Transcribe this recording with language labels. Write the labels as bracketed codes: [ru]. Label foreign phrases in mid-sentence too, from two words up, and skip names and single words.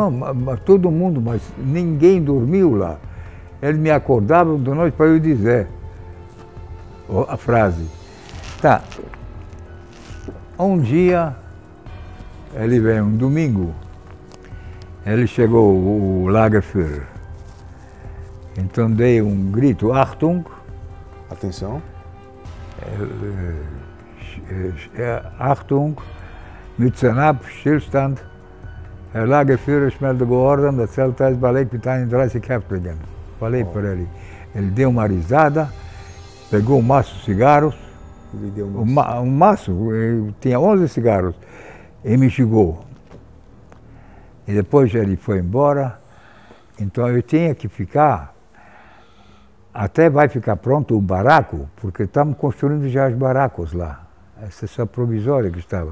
[pt] Não, mas todo mundo, mas ninguém dormiu lá. Ele me acordava de noite para eu dizer a frase. Tá. Um dia, ele veio um domingo, ele chegou, o Lagerführer. Então dei um grito, Achtung. Atenção. [de] Achtung, Mützen ab, Stillstand. Herr Lagerführer, schnell der Gehorsam, das Zeltensballet mit 31 Häftlingen. [pt] Falei para ele. Ele deu uma risada, pegou um maço de cigarros. Ele deu um maço, tinha 11 cigarros, e me chegou. E depois ele foi embora, então eu tinha que ficar, até vai ficar pronto o barraco, porque estamos construindo já os barracos lá, essa é só provisória que estava.